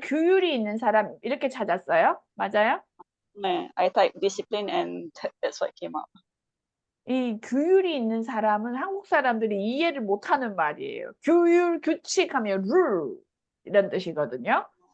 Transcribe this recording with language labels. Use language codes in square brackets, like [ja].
[ko] 규율이 있는 사람, 이렇게 찾았어요? 맞아요? [en] 네, I typed discipline and that's what came up. [ko] 이 규율이 있는 사람은 한국 사람들이 이해를 못하는 말이에요. 규율, 규칙 하면 룰 이런 뜻이거든요.